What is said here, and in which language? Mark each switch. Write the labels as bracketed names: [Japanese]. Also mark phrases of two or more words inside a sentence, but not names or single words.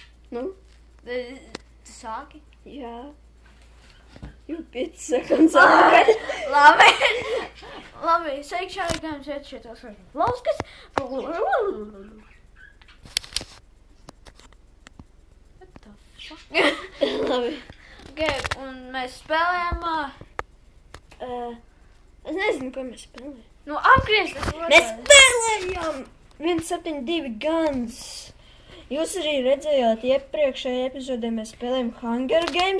[Latvian] Nu? Tu sāki? Jā. Jau 5 sekundes atpakaļ. Labi, sveiki šādi gājums iet šitos Lauskas. [English] What the fuck? [Latvian] Labi. Okay, un mēs spēlējām... Es nezinu, ko mēs spēlējām. Nu, apgriezt tas otrais. Mēs spēlējām 172 Guns. Jūs arī redzējāt iepriekšējā epizodē, mēs spēlējām Hunger Games.